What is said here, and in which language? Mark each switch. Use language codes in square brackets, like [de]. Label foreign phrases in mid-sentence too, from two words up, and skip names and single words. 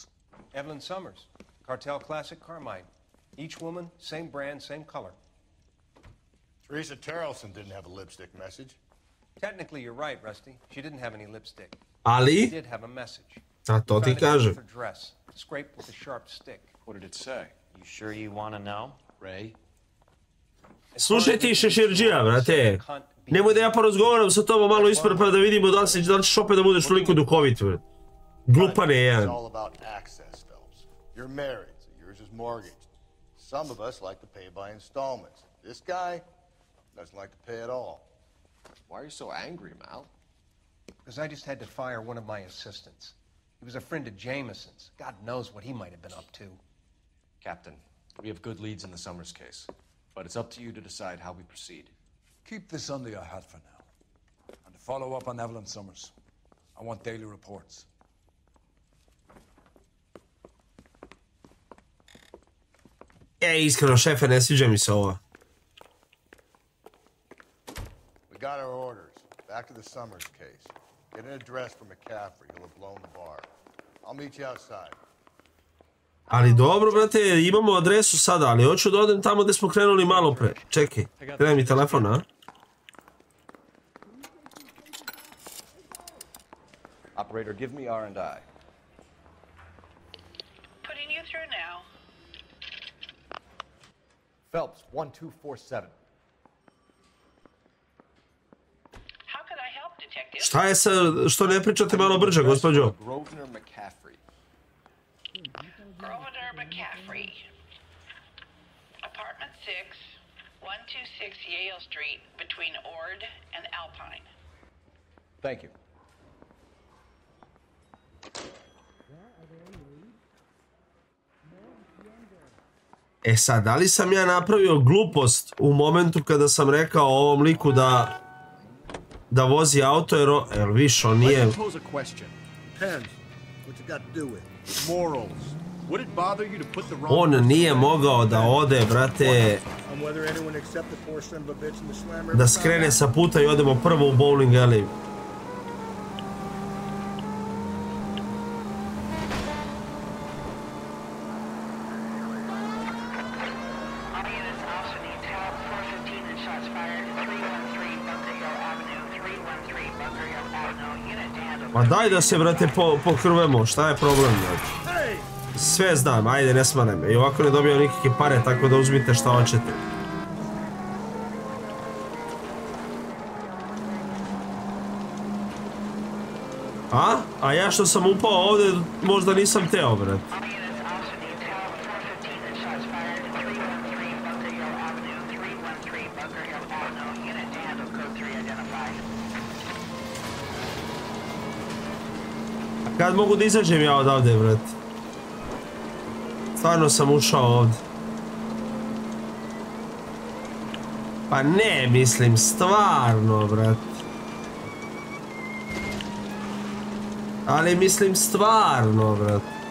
[en] Evelyn Summers, Cartel Classic Carmine. Each woman, same brand, same color. Teresa Terrelson didn't have a lipstick message. Technically, you're right, Rusty. She didn't have any lipstick. She Ali? did have a message. [sr] A to ti [en] Found it in [sr] kažem. [en] her dress, scraped with a sharp stick. What did it say? You sure you want to know? Ray? [sr] Slušaj ti šeširđija, brate. Nemoj da ja porazgovaram sa tobom malo ispred pa da vidimo da li ćeš opet da budeš toliko duhovit, brate. Glupane [en] It's [sr] jedan. [en] all about access, Phelps. You're married, so yours is mortgaged. Some of us like to pay by installments. This guy doesn't like to pay at all. Why are you so angry, Mal? Because I just had to fire one of my assistants. He was a friend of Jameson's. God knows what he might have been up to. Captain, we have good leads in the Summers case, but it's up to you to decide how we proceed. Keep this under your hat for now. And to follow up on Evelyn Summers, I want daily reports. [sr] Iskreno, šefe, ne sviđa mi se ovo. [en] We got our orders. Back to the Summers case. Get an address for McCaffrey. He'll have blown the bar. I'll meet you outside. [sr] Ali dobro, brate, imamo adresu sada, ali hoću da odem tamo gdje smo krenuli malo pre. Čekaj, krene mi telefon, a? [en] Operator, give me R&I. Putting you through now. Phelps, 1247. How could I help, detective? [sr] Šta je sa, što ne pričate malo brže, gospođo? [en] Grosvenor McCaffrey. Grosvenor McCaffrey. Apartment 6, 126 Yale Street, between Ord and Alpine. Thank you. [sr] E sad, da li sam ja napravio glupost u momentu kada sam rekao ovom liku da vozi auto, jer viš, on nije... [en] Let me pose a question. Depends what you got to do with it. Morals. Would it bother you to put the wrong... [sr] On nije mogao da ode, brate, [en] On whether anyone except the poor son of a bitch in the slammer... [sr] da skrene sa puta i odemo prvo u [en] bowling alley. All units also need help. 415 and shots fired. 313 Bunker Hill Avenue. 313 Bunker Hill Avenue. Unit to handle. [sr] Ma daj da se, brate, pokrvemo, šta je problem, brate? Sve znam, ajde, ne smaraj me. I ovako ne dobijam nikakve pare, tako da uzmite šta hoćete. A? A ja što sam upao ovdje, možda nisam teo, brate. [en] All units also need help. 415 and shots fired. 313 Bunker Hill Avenue. 313 Bunker Hill Avenue. Unit to handle. Code 3 identified. [sr] A kad mogu da izađem ja odavde, brate? Stvarno sam ušao ovdje. Pa ne, mislim, stvarno, brate. Ali mislim, stvarno, brate.